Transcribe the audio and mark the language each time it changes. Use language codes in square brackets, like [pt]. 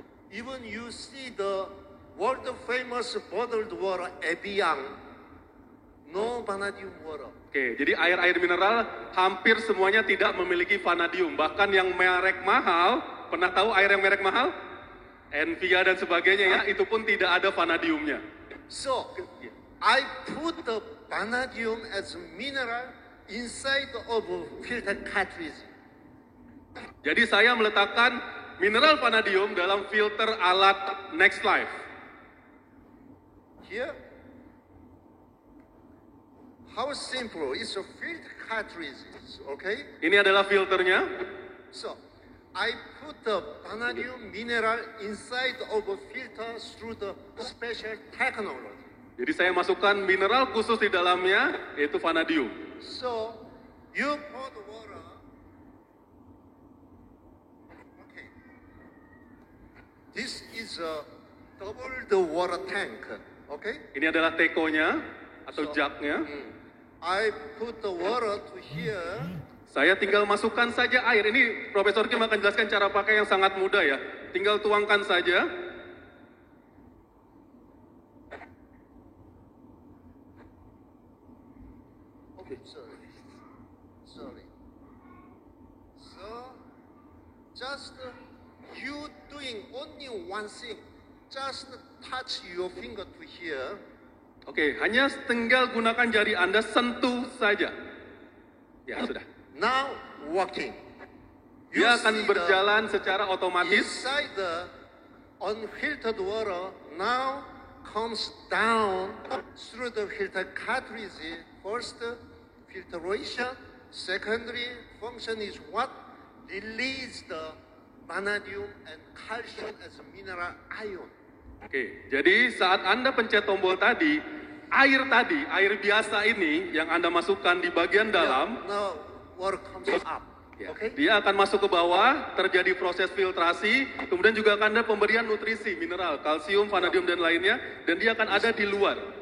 [en] Even you see the world famous bottled water Evian, no vanadium water. [id] Oke, jadi air-air mineral hampir semuanya tidak memiliki vanadium. Bahkan yang merek mahal, pernah tahu air yang merek mahal? Envia dan sebagainya ya, itu pun tidak ada vanadiumnya. [en] So I put the vanadium as mineral inside of filter cartridge. [id] Jadi saya meletakkan mineral vanadium dalam filter alat Next Life. [en] Here, how simple, it's a filter cartridge, okay? [id] Ini adalah filternya. So [en] I put the vanadium mineral inside of a filter through the special technology. [id] Jadi saya masukkan mineral khusus di dalamnya, yaitu vanadium. [en] So, you pour the water. Okay. This is a double the water tank. Okay? [id] Ini adalah tekonya atau jugnya. I put the water to here. Saya tinggal masukkan saja air. Ini Profesor Kim akan jelaskan cara pakai yang sangat mudah ya. Tinggal tuangkan saja. [en] Okay, sorry. So, just you doing only one thing. Just touch your finger to here. [id] Oke, hanya tinggal gunakan jari Anda sentuh saja. Ya, sudah. [en] Now working. [id] Dia akan berjalan secara otomatis. [en] Inside the unfiltered water now comes down through the filter cartridge. First filtration, secondary function is what? Release the vanadium and calcium as a mineral ion. [id] Oke, jadi saat Anda pencet tombol tadi, air biasa ini yang Anda masukkan di bagian dalam, [en] Now water comes up. [id] ya, [en] Okay? [id] dia akan masuk ke bawah, terjadi proses filtrasi, kemudian juga akan ada pemberian nutrisi, mineral, kalsium, vanadium, dan lainnya, dan dia akan ada di luar.